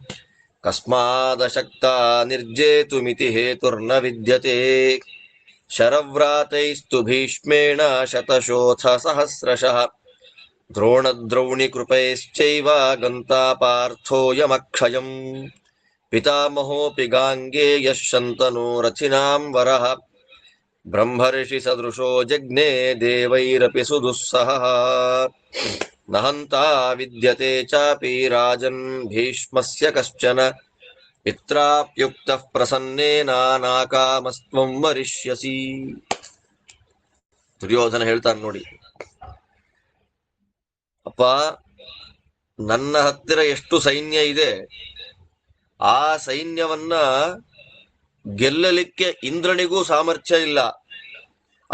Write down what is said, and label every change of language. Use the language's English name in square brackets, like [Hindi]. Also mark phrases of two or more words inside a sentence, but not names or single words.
[Sanskrit] ಕಸ್ಮಾದಶಕ್ತಾ ನಿರ್ಜೇತುಮಿತಿ ಹೇತುರ್ನ ವಿದ್ಯತೆ ಶರವ್ರಾತೈಸ್ತು ಭೀಷ್ಮೇಣ ಶತಶೋಥ ಸಹಸ್ರಶಃ ದ್ರೋಣದ್ರೌಣಿ ಕೃಪೈಶ್ಚೈವ ಗಂತಾ ಪಾರ್ಥೋಯಮಕ್ಷಯಂ ಪಿತಾಮಹೋಪಿ ಗಾಂಗೇಯಃ ಶಂತನೋ ರಥಿನಾಂ ವರಃ ಬ್ರಹ್ಮರ್ಷಿ ಸದೃಶೋ ಜಜ್ಞೆ ದೇವೈರಪಿ ಸುದುಸ್ಸಹಃ ನಹಂತಾ ವಿದ್ಯತೆ ಚಾಪಿ ರಾಜನ್ ಭೀಷ್ಮಸ್ಯ ಕಶ್ಚನ ಪಿತ್ರಾಪ್ಯುಕ್ತಃ ಪ್ರಸನ್ನೇನ ನಾಕಾಮಸ್ತ್ವಂ ವರಿಷ್ಯಸಿ. [Kannada] ದುರ್ಯೋಧನ ಹೇಳ್ತಾನೆ ನೋಡಿ, ಅಪ್ಪ, ನನ್ನ ಹತ್ತಿರ ಎಷ್ಟು ಸೈನ್ಯ ಇದೆ, ಆ ಸೈನ್ಯವನ್ನ ಗೆಲ್ಲಲಿಕ್ಕೆ ಇಂದ್ರನಿಗೂ ಸಾಮರ್ಥ್ಯ ಇಲ್ಲ.